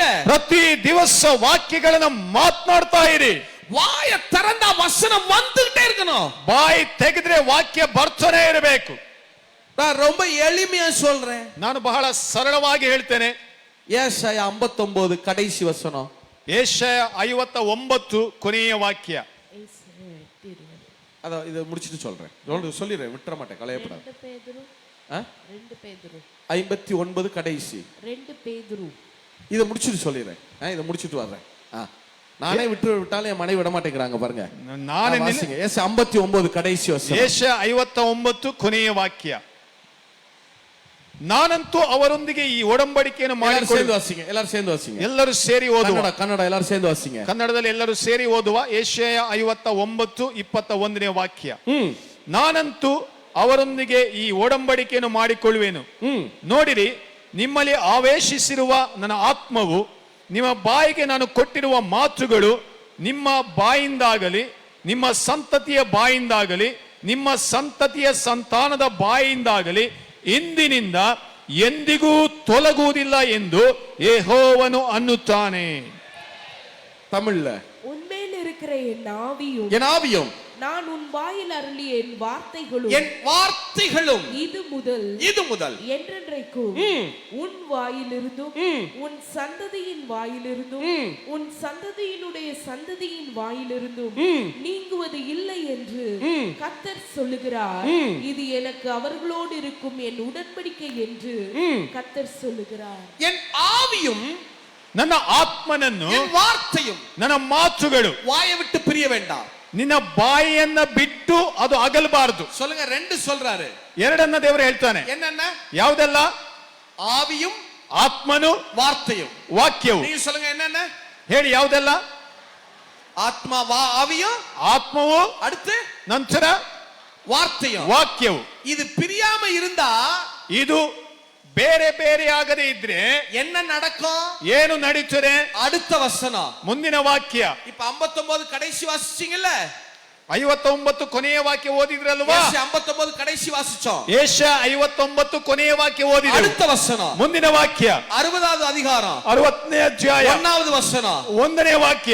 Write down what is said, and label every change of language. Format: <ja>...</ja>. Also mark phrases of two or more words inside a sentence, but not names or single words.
<kn>ಪ್ರತಿ ದಿವಸ ವಾಕ್ಯಗಳನ್ನ ಮಾತನಾಡ್ತಾ ಇರಿ.</kn> <ta>வாய திறந்தா வசனம் வந்துகிட்டே இருக்கணும்.</ta> <kn>ಬಾಯಿ ತೆಗೆದ್ರೆ ವಾಕ್ಯ ಬರ್ತಾನೆ ಇರಬೇಕು.</kn> <ta>நான் ரொம்ப எளிமையா சொல்றேன்.</ta> <kn>ನಾನು ಬಹಳ ಸರಳವಾಗಿ ಹೇಳ್ತೇನೆ.</kn> <ta>ஏசாயா 59 கடைசி வசனம்.</ta> <kn>ಯೆಶಾಯ 59 ಕೊನೆಯ ವಾಕ್ಯ.</kn> <ta>அத இத முடிச்சிட்டு சொல்றேன். சொல்லிடுறேன், விட்டுற மாட்டேன், கலையப்படாது. 2 பேதுரு 59 கடைசி. 2 பேதுரு இத முடிச்சிட்டு சொல்லிடுறேன். இத முடிச்சிட்டு வர்றேன். நானே விட்டாலும் என் மனைவி விட மாட்டேங்கிறாங்க பாருங்க. நானே வாசிங்க. ஏசாயா 59 கடைசி வசனம்.</ta> <kn>ಯೆಶಾಯ 59 ಕೊನೆಯ ವಾಕ್ಯ. ನಾನಂತೂ ಅವರೊಂದಿಗೆ ಈ ಒಡಂಬಡಿಕೆಯನ್ನು ಮಾಡಿಕೊಳ್ಳುವೆ.</kn> <ta>வாசிங்க, எல்லாரும் சேர்ந்து வாசிங்க.</ta> <kn>ಎಲ್ಲರೂ ಸೇರಿ ಓದುವ. ಕನ್ನಡ ಎಲ್ಲರೂ</kn> <ta>சேர்ந்து வாசிங்க.</ta> <kn>ಕನ್ನಡದಲ್ಲಿ ಎಲ್ಲರೂ ಸೇರಿ ಓದುವ. ಯೆಶಾಯ 59 21ನೇ ವಾಕ್ಯ. ನಾನಂತೂ ಅವರೊಂದಿಗೆ ಈ ಒಡಂಬಡಿಕೆಯನ್ನು ಮಾಡಿಕೊಳ್ಳುವೆನು. ನೋಡಿರಿ, ನಿಮ್ಮಲ್ಲಿ ಆವೇಶಿಸಿರುವ ನನ್ನ ಆತ್ಮವು, ನಿಮ್ಮ ಬಾಯಿಗೆ ನಾನು ಕೊಟ್ಟಿರುವ ಮಾತುಗಳು ನಿಮ್ಮ ಬಾಯಿಂದಾಗಲಿ, ನಿಮ್ಮ ಸಂತತಿಯ ಬಾಯಿಂದಾಗಲಿ, ನಿಮ್ಮ ಸಂತತಿಯ ಸಂತಾನದ ಬಾಯಿಂದಾಗಲಿ ಇಂದಿನಿಂದ ಎಂದಿಗೂ ತೊಲಗುವುದಿಲ್ಲ ಎಂದು ಯೆಹೋವನು ಅನ್ನುತ್ತಾನೆ.</kn> <ta>தமிழ்ல, உன்மேல் இருக்கிற என் ஆவியும் நான் உன் வாயில் அருளிய என் வார்த்தைகளும் இது முதல் என்றென்றைக்கும் உன் வாயிலிருந்தும் உன் சந்ததியின் வாயிலிருந்தும் உன் சந்ததியினுடைய சந்ததியின் வாயிலிருந்தும் நீங்குவது இல்லை என்று கர்த்தர் சொல்லுகிறார். இது எனக்கு அவர்களோடு இருக்கும் என் உடன்படிக்கை என்று கர்த்தர் சொல்லுகிறார். என் ஆவியும்</ta> <kn>ನನ್ನ ಆತ್ಮನನ್ನು,</kn> <ta>என் வார்த்தையும்,</ta> <kn>ನನ್ನ ಮಾತುಗಳು</kn> <ta>வாயை விட்டு பிரிய வேண்டாம்.</ta> <kn>ನಿನ್ನ ಬಾಯಿಯನ್ನ ಬಿಟ್ಟು ಅದು ಅಗಲಬಾರದು.</kn> <ta>சொல்லுங்க, 2 சொல்றாரு.</ta> <kn>ಎರಡನ್ನ ದೇವರು ಹೇಳ್ತಾನೆ.</kn> <ta>என்னென்ன?</ta> <kn>ಯಾವುದೆಲ್ಲ?</kn> <ta>ஆவியும்</ta> <kn>ಆತ್ಮನು,</kn> <ta>வார்த்தையும்.</ta> <kn>ವಾಕ್ಯವು.</kn> <ta>நீங்க சொல்லுங்க, என்னென்ன?</ta> <kn>ಹೇಳಿ, ಯಾವುದೆಲ್ಲ?</kn> <ta>ஆத்மா, ஆவியும்,</ta> <kn>ಆತ್ಮವು,</kn> <ta>அடுத்து</ta> <kn>ನಂತರ</kn> <ta>வார்த்தையும்,</ta> <kn>ವಾಕ್ಯವು.</kn> <ta>இது பிரியாம இருந்தா,</ta> <kn>ಇದು ಬೇರೆ ಬೇರೆ ಆಗದೆ ಇದ್ರೆ</kn> <ta>என்ன நடக்கும்?</ta> <kn>ಏನು ನಡೀತದೆ?</kn> <ta>அடுத்த வசனம்,</ta> <kn>ಮುಂದಿನ ವಾಕ್ಯ.</kn> <ta>இப்ப 59 கடைசி வாசிச்சீங்கல்ல,</ta> <kn>59 ಕೊನೆಯ ವಾಕ್ಯ ಓದಿದ್ರಲ್ವಾ?</kn> <ta>59 ಕடைசி வாசிச்சோம்.</ta> <kn>ಯೆಶಾಯ 59 ಕೊನೆಯ ವಾಕ್ಯ ಓದಿದ್ರು.</kn> <ta>அடுத்த வசனம்,</ta> <kn>ಮುಂದಿನ ವಾಕ್ಯ</kn> <ta>60வது அதிகாரம்</ta> <kn>60ನೇ ಅಧ್ಯಾಯ</kn> <ta>1வது வசனம்.</ta> <kn>1ನೇ ವಾಕ್ಯ.</kn>